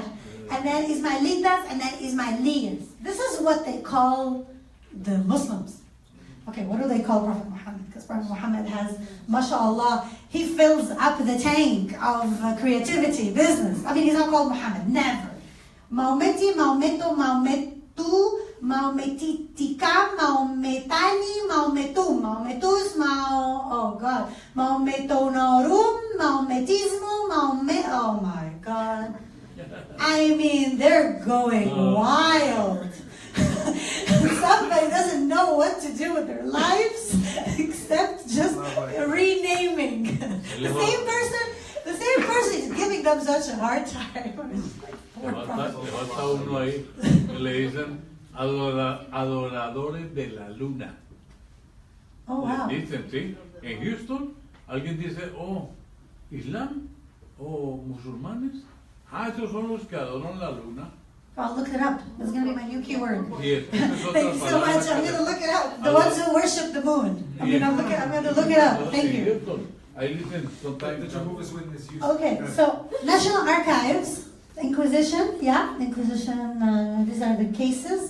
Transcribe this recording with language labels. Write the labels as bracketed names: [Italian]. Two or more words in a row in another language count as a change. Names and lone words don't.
[English] And then Ismailitas, and then Ismailiyas. This is what they call the Muslims. Okay, what do they call Prophet Muhammad? Because Prophet Muhammad has, mashallah, he fills up the tank of creativity, business. I mean, he's not called Muhammad, never. Maometi, Maometo, Maometu, Maometitika, Maometani, Maometum, Maometus, oh God, Maometonorum, Maometismo, oh my God. I mean, they're going wild. Somebody doesn't know what to do with their lives except just renaming. The same person is giving them such a hard time. [Spanish] Le falta uno ahí, le dicen adoradores de la luna. [English] Oh, wow. [Spanish] Dicen, sí. En Houston, alguien dice, oh, Islam, o musulmanes. Ah, esos son los que adoran la luna. [English] I'll look it up. That's going to be my new keyword. Yes, Thank you so much. I'm going to look it up. The ones who worship the moon. I'm going to look it up. Thank you. Okay, so National Archives, Inquisition, yeah, Inquisition, these are the cases.